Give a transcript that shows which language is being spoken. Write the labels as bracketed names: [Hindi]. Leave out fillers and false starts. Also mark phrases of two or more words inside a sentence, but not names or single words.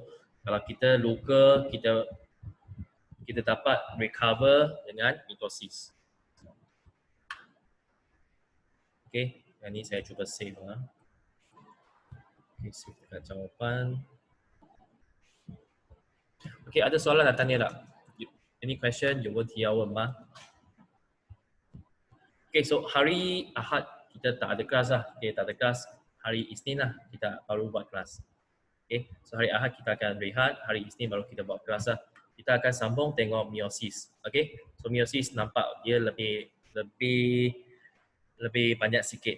[Malay] Kalau kita luka, kita dapat recover dengan mitosis. Okay, yang ni saya cuba save lah. Okay, save dekat jawapan. Okay, ada soalan nak tanya tak? [English] Any question? [Chinese] 有问题要问吗？ [Malay] Okay, so hari Ahad kita tak ada kelas lah. Okay, tak ada kelas. Hari Isnin lah kita baru buat kelas. Okay, so hari Ahad kita akan rehat. Hari Isnin baru kita buat kelas lah. Kita akan sambung tengok meiosis. Okay, so meiosis nampak dia lebih banyak sikit.